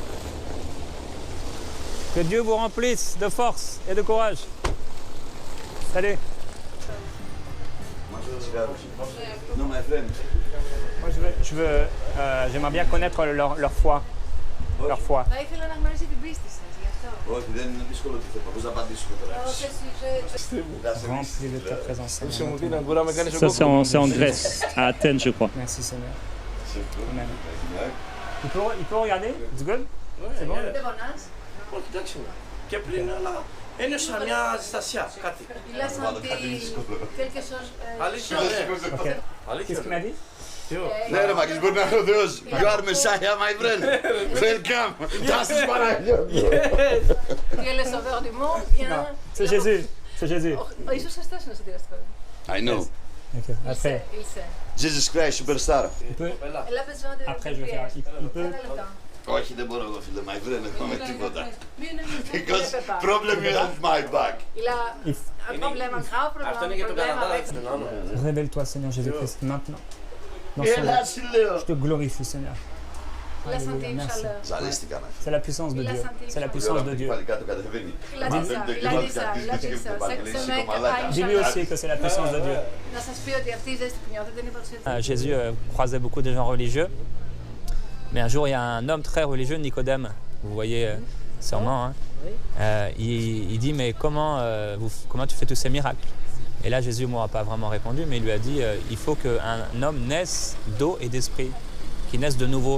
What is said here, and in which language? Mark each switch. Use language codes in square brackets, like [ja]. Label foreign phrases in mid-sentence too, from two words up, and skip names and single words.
[fr] Que Dieu vous remplisse de force et de courage. Salut. Moi, j'aimerais bien connaître leur foi. Leur foi. [el] Θα ήθελα να γνωρίσει την πίστη σας, γι' αυτό. Όχι, δεν είναι δύσκολο το θέμα. Πώς να απαντήσουμε τώρα. Όχι, εσύ, [fr] Rempli de ta présence. Monsieur Moudine, [el] μπορούμε να κάνεις [fr] Ça, c'est en Grèce, à Athènes, je crois. Merci Seigneur. Amen. Il peut regarder? [en] It's good? [fr] C'est bon? [el] δεν πονάς. Όχι, εντάξει. Και πριν, αλλά ένιωσα μια ζεστασιά, κάτι. [fr] Il a senti quelque chose [el] Αλήθεια, [fr] chaud. [el] ναι. Ok. Αλήθεια. [fr] Qu'est-ce qu'il m'a dit? [el] Ναι ρε Μάκης, μπορεί να είναι ο Θεός. [en] You are Messiah, my friend. Welcome. [de] Das ist Παναγιώτη. [fr] Tu es le sauveur du monde, viens. C'est Jésus. C'est Jésus. [el] Ίσως αυτός είναι ο σωτήρας του κόσμου. [en] I know. [fr] Ok. Après, Il sait. [en] Jesus Christ, superstar. [fr] il peut. Έλα besoin de Après, je vais faire. Il peut. [el] Ένα λεπτό. Όχι, δεν μπορώ εγώ φίλε, [en] my friend, [el] δεν πάμε τίποτα. Μην [en] Because [fr] ne peut pas. [en] problem you have my back. [fr] Il a un problème, un grave [el] Αυτό είναι [fr] problème [el] για τον Καναδά, [fr] avec [el] έτσι δεν είναι. [fr] Révèle-toi, Seigneur Jésus-Christ, maintenant. Dans ce [el] Έλα, σου λέω. [fr] Je te glorifie, Seigneur. Il a senti une Merci. chaleur. [el] Ζαλίστηκα να [fr] C'est la puissance de Il a Dieu. senti C'est la une puissance de [el] φύγω. [fr] Dieu. [el] Πάλι κάτω κατεβαίνει. [fr] Il a dit ça, il a dit ça, il a dit ça. Ce mec a une Dis-lui chaleur. aussi que c'est la puissance de Dieu. [el] Να σας πει ότι αυτή η ζέστη που νιώθετε είναι η παρουσία του Θεού. [fr] Jésus croisait beaucoup de gens religieux. Mais un jour, il y a un homme très religieux, Nicodème, vous voyez sûrement. Hein. Il dit, mais comment tu fais tous ces miracles? Et là, Jésus ne m'aura pas vraiment répondu, mais il lui a dit, il faut qu'un homme naisse d'eau et d'esprit, qu'il naisse de nouveau.